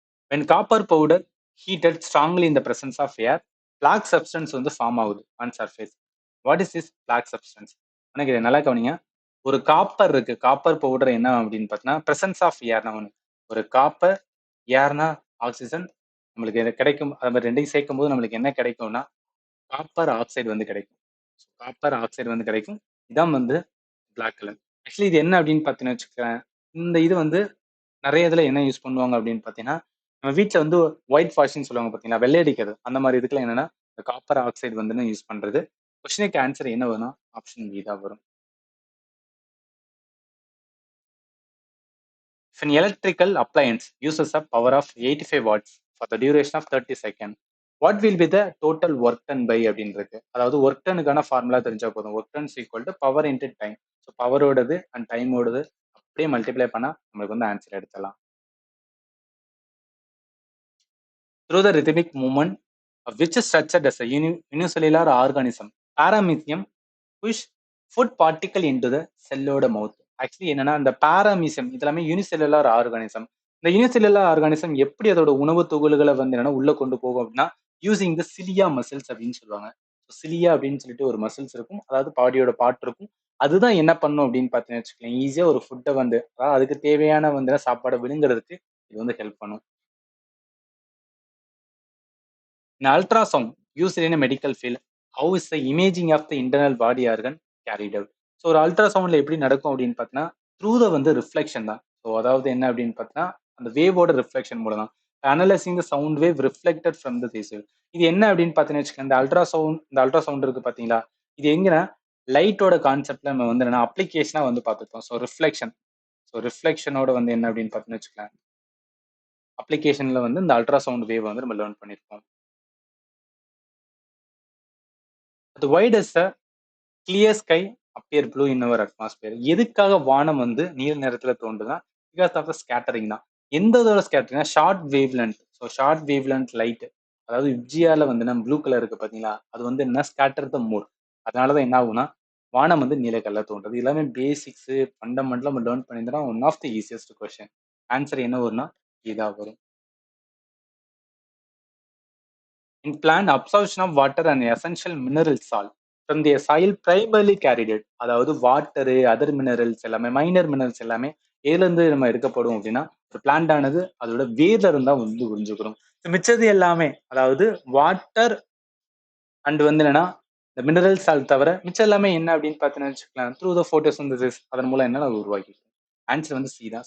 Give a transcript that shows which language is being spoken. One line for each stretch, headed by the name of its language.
English: When copper powder heated strongly in the presence of air, black substance
Tamil: வந்து form ஆகுது
English: on surface. What is this black substance?
Tamil: எனக்கு இதை நல்லா கவனிங்க. ஒரு காப்பர் இருக்கு. காப்பர் பவுடர் என்ன அப்படின்னு பார்த்தீங்கன்னா பிரசன்ஸ் ஆஃப் ஏர். ஒரு காப்பர் ஏர்னா ஆக்சிஜன் நம்மளுக்கு இது கிடைக்கும். அது 2யும் சேர்க்கும்போது நம்மளுக்கு என்ன கிடைக்கும்னா, காப்பர் ஆக்சைடு வந்து கிடைக்கும். காப்பர் ஆக்சைடு வந்து கிடைக்கும். இதான் வந்து பிளாக் கலர். ஆக்சுவலி இது என்ன அப்படின்னு பார்த்தீங்கன்னு வச்சுக்கோங்களேன், இந்த இது வந்து நெறைய இதுல என்ன யூஸ் பண்ணுவாங்க அப்படின்னு பார்த்தீங்கன்னா, நம்ம வீட்ல வந்து ஒயிட் வாஷ்ன்னு சொல்லுவாங்க பார்த்தீங்களா? வெள்ளை அடிக்கிறது. அந்த மாரி இதுக்கெல்லாம் என்னன்னா, இந்த காப்பர் ஆக்சைடு வந்துன்னு யூஸ் பண்றது. கொஸ்டினுக்கு ஆன்சர் என்ன வரும்னா, ஆப்ஷன் பி தான் வரும்.
English: If an electrical appliance uses a power of 85 watts for the duration of 30 seconds, what will be the total work done by
Tamil: அப்படின்னு இருக்கு. அதாவது ஒர்க் டனுக்கான ஃபார்முலா தெரிஞ்சா போதும். Work done equal to power into time. So பவரோடது and டைமோடது அப்படியே multiply பண்ணா நம்மளுக்கு வந்து answer எடுத்துடலாம்.
English: Through the rhythmic movement of which is structured as a unicellular organism, paramecium push food particle into the செல்லோட mouth.
Tamil: Actually என்னன்னா இந்த பாராமீசியம் இதெல்லாமே unicellular organism. இந்த unicellular organism எப்படி அதோட உணவு துகள்களை வந்து என்னன்னா உள்ள கொண்டு போகும் அப்படின்னா யூசிங் த சிலியா மசில்ஸ் அப்படின்னு சொல்லுவாங்க. சிலியா அப்படின்னு சொல்லிட்டு ஒரு மசில்ஸ் இருக்கும், அதாவது பாடியோட பார்ட் இருக்கும். அதுதான் என்ன பண்ணும் அப்படின்னு பார்த்தீங்கன்னு வச்சுக்கோங்களேன், ஈஸியா ஒரு ஃபுட்டை வந்து அதாவது அதுக்கு தேவையான வந்து சாப்பாடை விழுங்குறதுக்கு இது வந்து ஹெல்ப் பண்ணும்.
English: In ultrasound used in a medical field, how is the imaging of the internal body organ carried out?
Tamil: So ஒரு அல்ட்ராசவுண்ட்ல எப்படி நடக்கும் அப்படின்னு பார்த்தீங்கன்னா, த்ரூ த வந்து ரிஃப்ளெக்ஷன் தான். ஸோ அதாவது என்ன அப்படின்னு பார்த்தீங்கன்னா, அந்த வேவோட ரிஃப்ளெக்ஷன் மூலம் தான்.
English: Analysing the sound wave reflected from the திசு.
Tamil: இது என்ன அப்படின்னு பார்த்தீங்கன்னு வச்சுக்கோங்க, இந்த அல்ட்ராசவுண்ட் இருக்கு பார்த்தீங்களா? இது எங்கன்னா லைட்டோட கான்செப்ட்ல நம்ம வந்து என்னன்னா அப்ளிகேஷனா வந்து பார்த்துருக்கோம். So reflection. ஸோ ரிஃப்ளெக்ஷனோட வந்து என்ன அப்படின்னு பார்த்தீங்கன்னு வச்சுக்கோங்க, அப்ளிகேஷன்ல வந்து இந்த அல்ட்ராசவுண்ட் வேவ் வந்து நம்ம லேர்ன் பண்ணியிருக்கோம்.
English: அது why does clear sky appear blue in our atmosphere.
Tamil: எதுக்காக வானம் வந்து நீல நிறத்துல தோன்றுதுன்னா, பிகாஸ் ஆஃப் த ஸ்கேட்டரிங் தான். எந்த இதோட ஸ்கேட்டரிங்னா short wave length. So short wave length light, அதாவது விப்ஜியால வந்து நம்ம ப்ளூ கலர் இருக்கு பாத்தீங்களா, அது வந்து என்ன
English: Scatter the more.
Tamil: அதனாலதான் என்ன ஆகும்னா வானம் வந்து நீல கலர்ல தோன்றுது. எல்லாமே பேசிக்ஸ் ஃபண்டமெண்டலா நம்ம லேர்ன் பண்ணியிருந்தா
English: One of the easiest question.
Tamil: Answer என்ன வரும்னா இதா வரும்.
English: In plant, absorption of water and essential mineral salt from the soil primarily carried it.
Tamil: அதாவது வாட்டரு, அதர் மினரல்ஸ் எல்லாமே, மைனர் மினரல்ஸ் எல்லாமே எதுல இருந்து நம்ம எடுக்கப்படும் அப்படின்னா, ஒரு பிளான்ட் ஆனது அதோட வேர்ல இருந்தா வந்து உறிஞ்சுக்கிறோம். மிச்சது எல்லாமே அதாவது வாட்டர் அண்ட் வந்து என்னன்னா இந்த மினரல் சால்ட் தவிர மிச்சம் எல்லாமே என்ன அப்படின்னு பார்த்தீங்கன்னு வச்சுக்கலாம், த்ரூ த போட்டோசிந்தசிஸ் அதன் மூலம் என்ன உருவாக்கி. ஆன்சர் வந்து சி தான்.